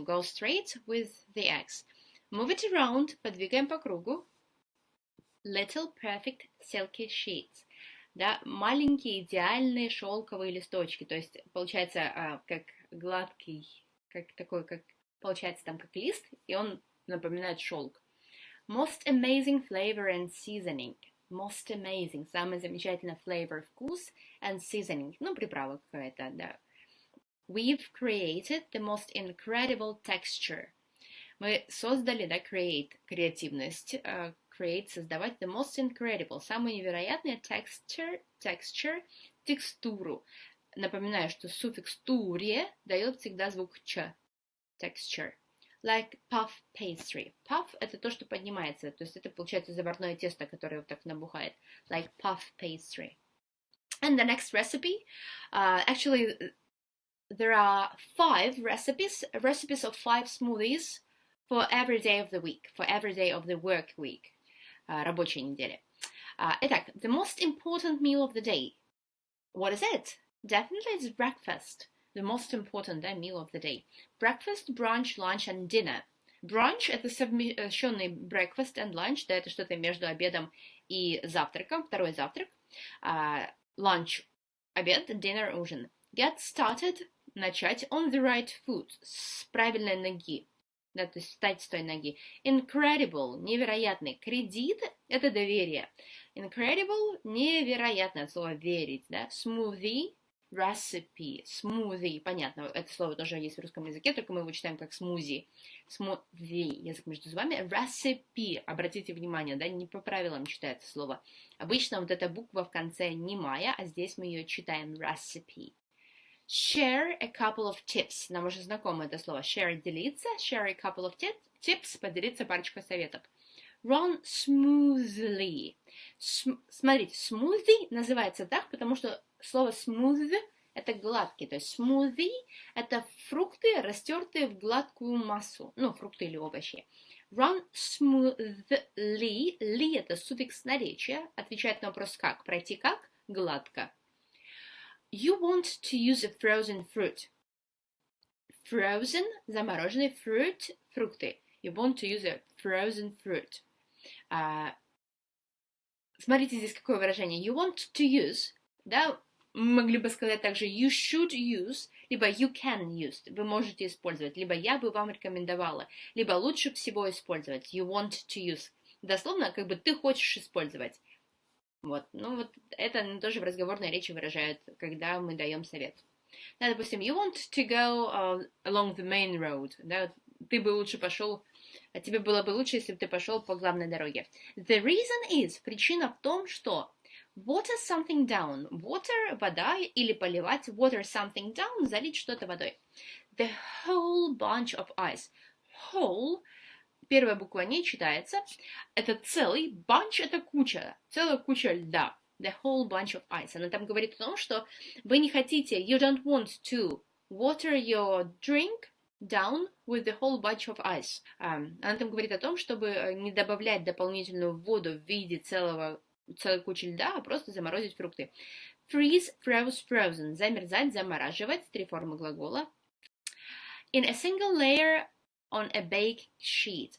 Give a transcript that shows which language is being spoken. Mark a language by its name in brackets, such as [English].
[English] Go straight with the eggs. Move it around. [Russian] Подвигаем по кругу. [English] Little perfect silky sheets. [Russian] Да, маленькие идеальные шелковые листочки. То есть получается как гладкий, как такой, как получается там как лист, и он напоминает шелк. [English] Most amazing flavor and seasoning. Most amazing. [Russian] Самый замечательный flavor, вкус, [English] and seasoning. [Russian] Приправа какая-то, да. [English] We've created the most incredible texture. [Russian] Мы создали, да, create, креативность. Create, создавать. [English] The most incredible. [Russian] Самую невероятную texture, текстуру. Напоминаю, что суффикс туре дает всегда звук ч. [English] Texture. Like puff pastry. [Russian] Puff – это то, что поднимается. То есть это, получается, заварное тесто, которое вот так набухает. [English] Like puff pastry. And the next recipe, actually, there are 5 recipes of 5 smoothies for every day of the week, for every day of the work week, [Russian] рабочей недели. [English] Итак, the most important meal of the day. What is it? Definitely it's breakfast. The most important meal of the day. Breakfast, brunch, lunch and dinner. [Russian] Brunch – это совмещенный [English] breakfast and lunch, [Russian] да, это что-то между обедом и завтраком, второй завтрак. Lunch – обед, dinner – ужин. [English] Get started [Russian] – начать, [English] on the right foot [Russian] – с правильной ноги, да, то есть встать с той ноги. Incredible – невероятный. Кредит – это доверие. Incredible – невероятное, от слова верить, да. [English] Smoothie – recipe, smoothie, [Russian] понятно, это слово тоже есть в русском языке, только мы его читаем как смузи. Smoothie, язык между зубами. Recipe, обратите внимание, да, не по правилам читается слово. Обычно вот эта буква в конце немая, а здесь мы ее читаем recipe. [English] Share a couple of tips, [Russian] нам уже знакомо это слово. Share – делиться, [English] share a couple of tips [Russian] – поделиться парочкой советов. [English] Run smoothly. [Russian] Смотрите, smoothie называется так, потому что слово smooth – это гладкий, то есть smoothie – это фрукты, растертые в гладкую массу, фрукты или овощи. [English] Run smoothly. [Russian] Ли – это суффикс наречия. Отвечает на вопрос как. Пройти как? Гладко. [English] You want to use a frozen fruit. [Russian] Frozen – замороженный, fruit – фрукты. [English] You want to use a frozen fruit. [Russian] Смотрите здесь какое выражение. [English] You want to use, [Russian] да, мы могли бы сказать также [English] you should use, [Russian] либо [English] you can use, [Russian] вы можете использовать, либо я бы вам рекомендовала, либо лучше всего использовать. [English] You want to use. [Russian] Дословно, как бы ты хочешь использовать. Вот, ну вот это тоже в разговорной речи выражают, когда мы даем совет. Да, допустим, [English] you want to go along the main road, [Russian] да, ты бы лучше пошел, тебе было бы лучше, если бы ты пошел по главной дороге. [English] The reason is, [Russian] причина в том, что [English] water something down, [Russian] water, вода, или поливать, water something down, залить что-то водой. [English] The whole bunch of ice. [Russian] Whole, первая буква не читается, это целый, bunch это куча, целая куча льда. [English] The whole bunch of ice. [Russian] Она там говорит о том, что вы не хотите, [English] you don't want to water your drink down with the whole bunch of ice. [Russian] Она там говорит о том, чтобы не добавлять дополнительную воду в виде целой кучи льда, а просто заморозить фрукты. [English] Freeze, froze, frozen. [Russian] Замерзать, замораживать. 3 формы глагола. [English] In a single layer on a baking sheet.